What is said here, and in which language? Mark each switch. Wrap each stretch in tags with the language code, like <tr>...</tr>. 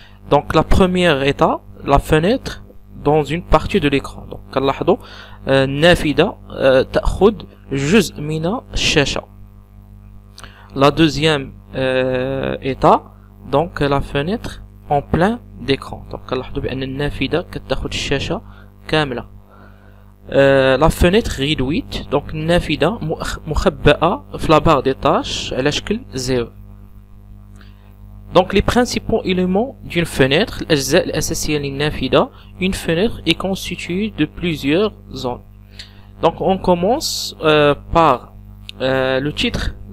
<fr>Donc la première étape, la fenêtre dans une partie de l'écran.</fr> <ar>Donc كنلاحظوا النافذة تأخذ جزء من الشاشة.</ar> <fr>La deuxième état, donc la fenêtre en plein d'écran.</fr> <ar>Donc كنلاحظوا بأن النافذة كتاخذ الشاشة كاملة.</ar> <fr>La fenêtre réduite, donc</fr> <ar>النافذة مخبأة في</ar> <fr>la barre des tâches</fr> <ar>على شكل 0.</ar> <fr>Donc les principaux éléments d'une fenêtre,</fr> <ar>الأجزاء الأساسية للنافذة.</ar> <fr>Une fenêtre est constituée de plusieurs zones. Donc on commence par le titre.</fr>